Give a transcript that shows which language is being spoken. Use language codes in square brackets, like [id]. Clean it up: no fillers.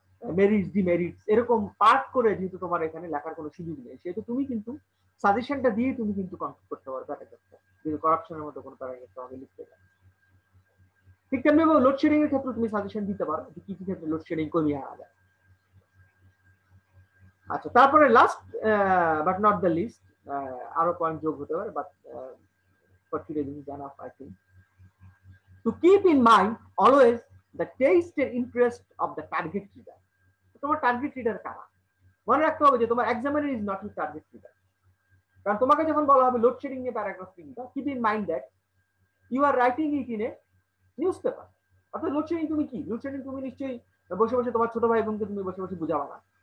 [bn] Merits demerits এরকম part করে যেহেতু তোমার এখানে লেখার কোনো সুযোগ নেই, সেহেতু তুমি কিন্তু সাজেশনটা দিয়ে তুমি কিন্তু কমপ্লিট করতে পারো প্যারাগ্রাফটা, যদি করাপশনের মতো কোনো প্যারাগ্রাফ তোমাকে লিখতে চাও। ঠিক তেমনি লোডশেডিং এর ক্ষেত্রে তুমি সাজেশন দিতে পারো যে কি কি ক্ষেত্রে লোডশেডিং কমিয়ে আনা যায়। আচ্ছা, তারপরে [en] last but not the least, [bn] আরো পয়েন্ট যোগ হতে পারে, [en] But for today this is enough I think. To keep in mind always the taste and interest of the target reader. [bn] তোমার টার্গেট রিডার কারা মনে রাখতে হবে যে তোমার examiner [en] Is not your target reader. [bn] কারণ তোমাকে যখন বলা হবে লোডশেডিং নিয়ে প্যারাগ্রাফ লিখতে, [en] Keep in mind that you are writing it in a newspaper. [bn] অর্থাৎ লোডশেডিং তুমি কি, লোডশেডিং তুমি নিশ্চয়ই বসে বসে তোমার ছোট ভাই বোনকে তুমি বসে বসে বুঝাবা না।